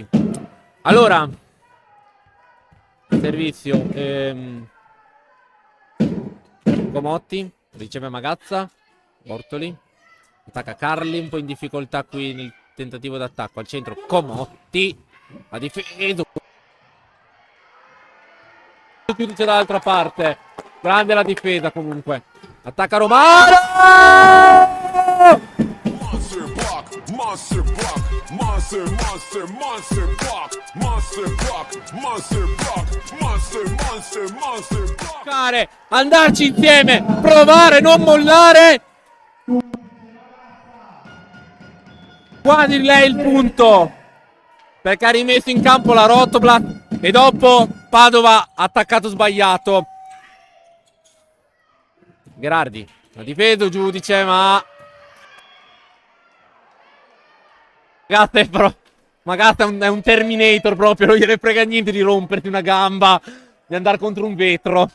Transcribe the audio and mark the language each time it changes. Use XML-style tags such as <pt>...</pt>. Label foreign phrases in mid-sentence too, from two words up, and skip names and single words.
<it>Allora, servizio Comotti riceve Magazza, Bortoli. Attacca Carli, un po' in difficoltà qui nel tentativo d'attacco. Al centro Comotti. Ha difeso. Giudice dall'altra parte. Grande la difesa comunque. Attacca Romano!</it> <en>Monster block, monster block, monster block, monster block.</en> <it>Andarci insieme. Provare, non mollare. Quasi lei il punto perché ha rimesso in campo la Rotoblat e dopo Padova ha attaccato sbagliato. Gherardi, la difesa giudice, ma Magasta è un Terminator proprio, non gliene frega niente di romperti una gamba, di andare contro un vetro.</it>